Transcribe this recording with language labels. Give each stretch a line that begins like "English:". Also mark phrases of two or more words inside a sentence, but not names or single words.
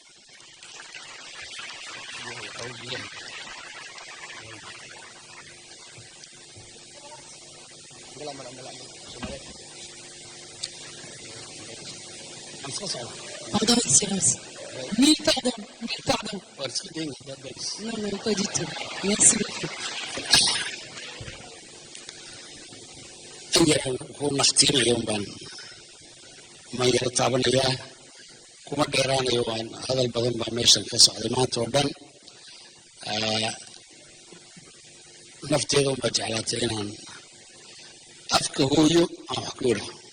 French: Pardon, Excellence. Mille pardons, mille pardons. Non, non, pas du tout. Merci beaucoup.
Somali: ma yara taabanayaa kuma dheeraanayo waan hadal badan baa meeshan ka socday maanta oo dhan nafteeda unbaa jeclaatay inaan afka hooyo aan wax ku idhaa